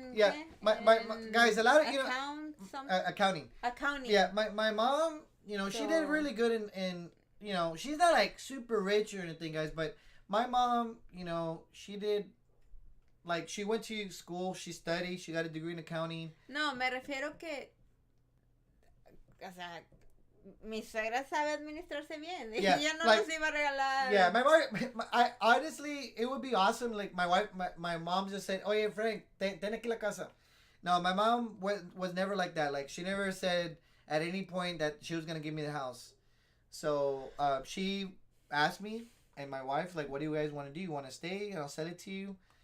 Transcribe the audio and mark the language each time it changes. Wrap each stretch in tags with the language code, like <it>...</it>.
<en>Yeah, my guys, a lot of, you know... Accounting. Accounting. Yeah, my mom, you know, she did really good in, you know, she's not like super rich or anything, guys, but my mom, you know, she did, like, she went to school, she studied, she got a degree in accounting.</en> <es>No, me refiero que, o sea, mi suegra sabe administrarse bien.</es> <en>Yeah,</en> <es>Ella no</es> <en>like,</en> <es>nos iba a regalar.</es> <en>Yeah, my wife, I honestly, it would be awesome. Like my mom just said,</en> <es>"Oye, Frank, ten aquí la casa."</es> <en>No, my mom was never like that. Like, she never said at any point that she was gonna give me the house. So she asked me and my wife, like, "What do you guys want to do? You want to stay? And I'll sell it to you.</en>